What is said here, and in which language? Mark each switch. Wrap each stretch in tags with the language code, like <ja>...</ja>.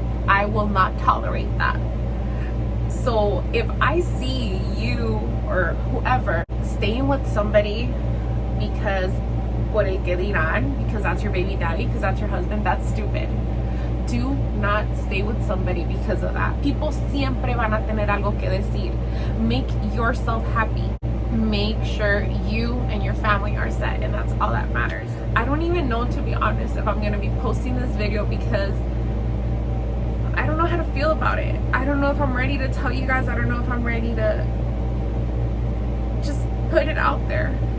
<en>I will not tolerate that. So if I see you or whoever staying with somebody because</en> <es>por el que dirán,</es> <en>because that's your baby daddy, because that's your husband, that's stupid. Do not stay with somebody because of that.</en> <es>People siempre van a tener algo que decir.</es> <en>Make yourself happy. Make sure you and your family are set, and that's all that matters. I don't even know, to be honest, if I'm going to be posting this video, because I don't know how to feel about it. I don't know if I'm ready to tell you guys. I don't know if I'm ready to just put it out there.</en>